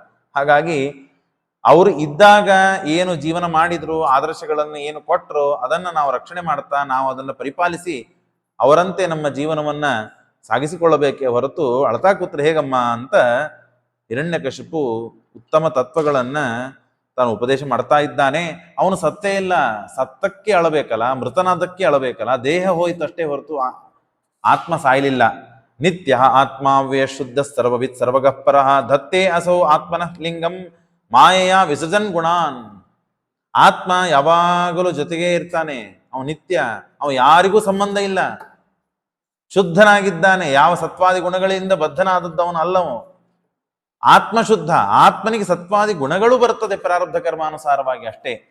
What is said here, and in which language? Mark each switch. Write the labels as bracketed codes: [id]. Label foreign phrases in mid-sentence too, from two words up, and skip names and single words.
[kn] ಹಾಗಾಗಿ ಅವರು ಇದ್ದಾಗ ಏನು ಜೀವನ ಮಾಡಿದ್ರು, ಆದರ್ಶಗಳನ್ನು ಏನು ಕೊಟ್ಟರು, ಅದನ್ನ ನಾವು ರಕ್ಷಣೆ ಮಾಡ್ತಾ, ನಾವು ಅದನ್ನ ಪರಿಪಾಲಿಸಿ ಅವರಂತೆ ನಮ್ಮ ಜೀವನವನ್ನ ಸಾಗಿಸಿಕೊಳ್ಳಬೇಕೇ ಹೊರತು ಅಳ್ತಾ ಕೂತ್ರೆ ಹೇಗಮ್ಮ ಅಂತ ಹಿರಣ್ಯಕಶಿಪು ಉತ್ತಮ ತತ್ವಗಳನ್ನ ತಾನು ಉಪದೇಶ ಮಾಡ್ತಾ ಇದ್ದಾನೆ. ಅವನು ಸತ್ತೇ ಇಲ್ಲ, ಸತ್ತಕ್ಕೆ ಅಳಬೇಕಲ್ಲ, ಮೃತನಾದಕ್ಕೆ ಅಳಬೇಕಲ್ಲ. ದೇಹ ಹೋಯ್ತಷ್ಟೇ ಹೊರತು ಆತ್ಮ ಸಾಯಲಿಲ್ಲ. [sa] ನಿತ್ಯ ಆತ್ಮಾವ್ಯ ಶುದ್ಧ ಸರ್ವವಿತ್ ಸರ್ವಗಃಪರಃ ಧತ್ತೇ ಅಸೌ ಆತ್ಮನಃ ಲಿಂಗಂ ಮಾಯೆಯ ವಿಸರ್ಜನ್ ಗುಣಾನ್. [kn] ಆತ್ಮ ಯಾವಾಗಲೂ ಜೊತೆಗೇ ಇರ್ತಾನೆ. ಅವನು ನಿತ್ಯ, ಅವ ಯಾರಿಗೂ ಸಂಬಂಧ ಇಲ್ಲ, ಶುದ್ಧನಾಗಿದ್ದಾನೆ. ಯಾವ ಸತ್ವಾದಿ ಗುಣಗಳಿಂದ ಬದ್ಧನಾದದ್ದವನು ಅಲ್ಲವನು. ಆತ್ಮ ಶುದ್ಧ. ಆತ್ಮನಿಗೆ ಸತ್ವಾದಿ ಗುಣಗಳು ಬರ್ತದೆ ಪ್ರಾರಬ್ಧ ಕರ್ಮಾನುಸಾರವಾಗಿ ಅಷ್ಟೇ.